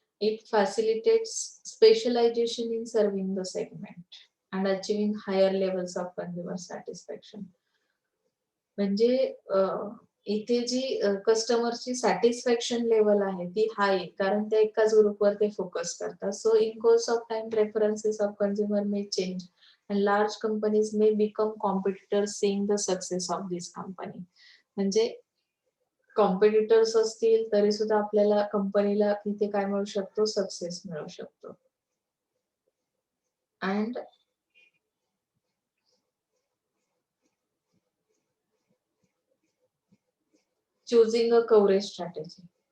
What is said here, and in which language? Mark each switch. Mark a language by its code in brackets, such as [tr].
[en] It facilitates specialisation in serving the segment and achieving higher levels of consumer satisfaction. [mr] म्हणजे इथे जी कस्टमरची satisfaction level आहे ती हाय कारण ते एकाच ग्रुपवर ते फोकस करतात. [en] So in course of time preferences of consumer may change and large companies may become competitors seeing the success of this company. [mr] म्हणजे कॉम्पिटिटर्स असतील तरी सुद्धा आपल्याला कंपनीला तिथे काय मिळू शकतो, सक्सेस मिळू शकतो. [en] And choosing a coverage strategy.